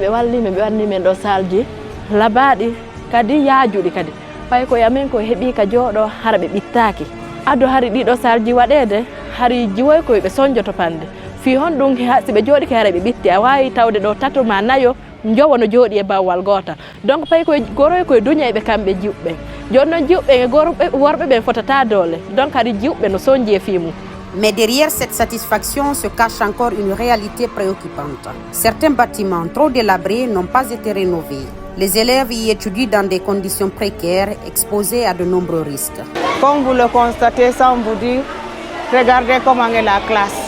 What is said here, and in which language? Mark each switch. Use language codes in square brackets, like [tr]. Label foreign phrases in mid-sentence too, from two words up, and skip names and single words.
[ff] ɓe walli men ɓe wanni men ɗo salji labaɗi kadi yaajuɗi kadi paykoy amen ko heeɓi ka jooɗo hara ɓe ɓittaki ado hari ɗiɗo salji waɗede hari jiwoy koye ɓe soñjoto pande fi hon ɗum siɓe jooɗi ke hara ɓe ɓitti a wawi tawde ɗo tato ma nayo jowo no jooɗi e bawwal gotal donc pay koye goroy koye duña ɓe kamɓe jiwɓe joni noon jiwɓe e worɓe ɓen fotata doole donc hari jiwɓe no soñji e fimum. [fr] Mais derrière cette satisfaction se cache encore une réalité préoccupante. Certains bâtiments trop délabrés n'ont pas été rénovés. Les élèves y étudient dans des conditions précaires, exposés à de nombreux risques. Comme vous le constatez sans vous dire, regardez comment est la classe.